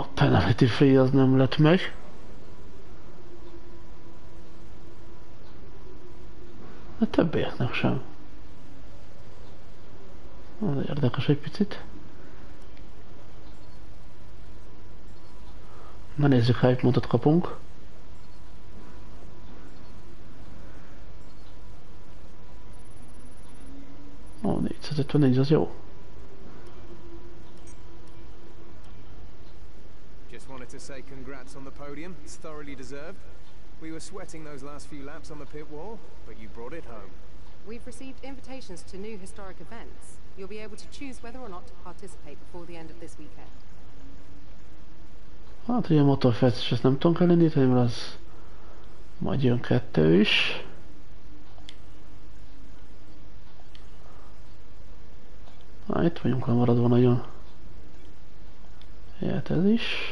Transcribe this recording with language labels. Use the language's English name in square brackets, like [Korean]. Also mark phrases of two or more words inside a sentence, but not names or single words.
[English] penalty free [Hungarian] az nem lett meg. De többieknek sem. Az érdekes egy picit. Na nézzük, hány pontot kapunk. Ó, 454, az jó. [English] Wanted to say congrats on the podium. It's thoroughly deserved. We were sweating those last few laps on the pit wall, but you brought it home. We've received invitations to new historic events. You'll be able to choose whether or not to participate before the end of this weekend. [Hungarian] Hát ugye a motorfest, ezt nem tudunk elindítani, mert az majd jön 2 is. Na, itt vagyunk lemaradva nagyon. Jöhet ez is.